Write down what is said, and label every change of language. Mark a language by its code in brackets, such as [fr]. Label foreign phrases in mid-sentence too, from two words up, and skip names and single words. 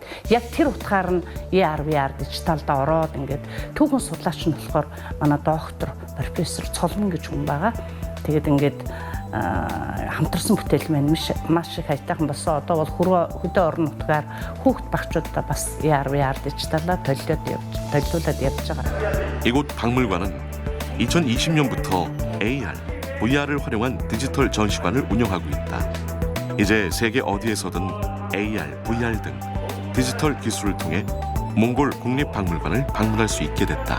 [mn] Яг тэр утгаар нь ERVR дижиталда ороод ингээд түүхэн судлаач нь болохоор манай доктор профессор Цолмон гэж хүн байгаа. Тэгээд ингээд хамтарсан бүтээл маань маш их айтайхан болсон. Одоо бол хөдөө орон нутгаар хүүхд багчуудаа бас ERVR дижиталаар төлөвлөлөд явж байгаа. [ko] 이곳 박물관은 2020년부터 AR, VR을 활용한 디지털 전시관을 운영하고 있다. 이제 세계 어디에서든 AR, VR 등 디지털 기술을 통해 몽골 국립박물관을 방문할 수 있게 됐다.